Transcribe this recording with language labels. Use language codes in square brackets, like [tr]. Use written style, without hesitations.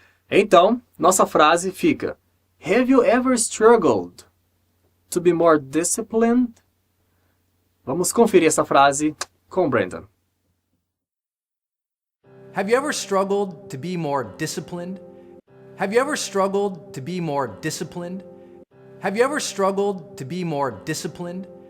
[pt] Então, nossa frase fica: [en] have you ever struggled to be more disciplined? [pt] Vamos conferir essa frase com o Brandon. [en] Have you ever struggled to be more disciplined? Have you ever struggled to be more disciplined? Have you ever struggled to be more disciplined?